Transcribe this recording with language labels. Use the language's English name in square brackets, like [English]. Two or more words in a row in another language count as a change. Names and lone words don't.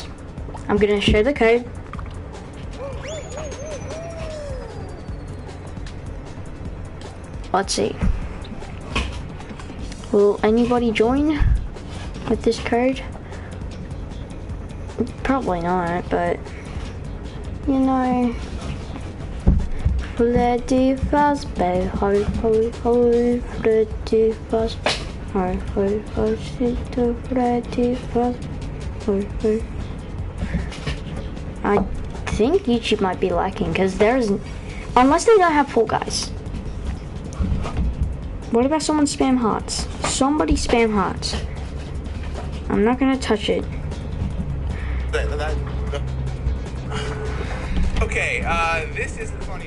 [English] I'm gonna show the code. Let's see. Will anybody join with this code? Probably not, but you know. Freddy Fazbear, ho ho ho, Freddy Fazbear, ho ho ho, Freddy Fazbear, ho ho. I think YouTube might be lacking because there isn't, unless they don't have Fall Guys. What about someone spam hearts? Somebody spam hearts. I'm not gonna touch it. Okay, this isn't funny.